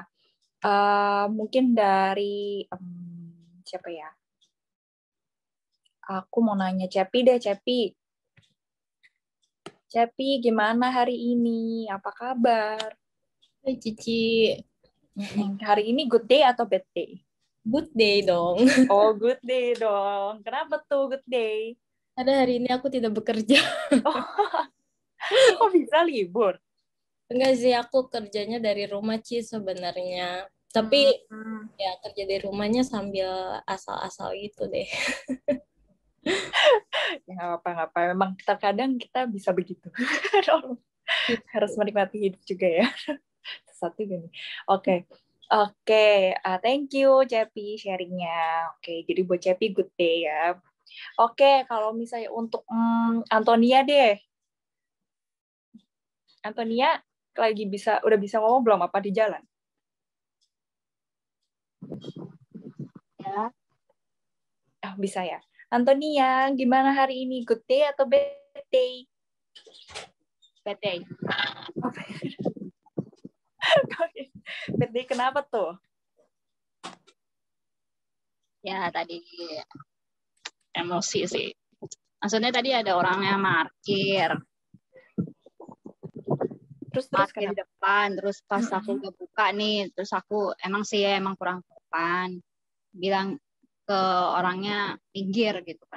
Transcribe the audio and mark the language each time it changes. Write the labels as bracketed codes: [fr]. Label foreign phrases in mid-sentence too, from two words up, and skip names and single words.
[id] Mungkin dari siapa ya? Aku mau nanya Cepi deh, Cepi. Cepi, gimana hari ini? Apa kabar? Hai Cici, Hari ini [en] good day [id] atau [en] bad day? good day dong. [id] Oh, [en] good day [id] dong. Kenapa tuh [en] good day? [id] Ada hari ini aku tidak bekerja. Oh, kok bisa libur? Enggak sih, aku kerjanya dari rumah Ci sebenarnya. Tapi ya kerja dari rumahnya sambil asal-asal gitu deh. Ya nggak apa-apa. Memang terkadang kita bisa begitu. Harus menikmati hidup juga ya. Satu gini. Oke. [en] Thank you [id] Cepi sharingnya. Oke, jadi buat Cepi [en] good day [id] ya. Oke, kalau misalnya untuk Antonia deh. Antonia udah bisa ngomong belum, apa di jalan? Ya, Bisa ya. Antonia, gimana hari ini? [en] Good day atau bad day? bad day. Bad day [id] kenapa tuh? Ya, tadi emosi sih. Maksudnya tadi ada orang yang parkir Terus di kenapa? depan, terus pas aku udah buka nih, terus aku emang kurang sopan, bilang ke orangnya pinggir gitu kan.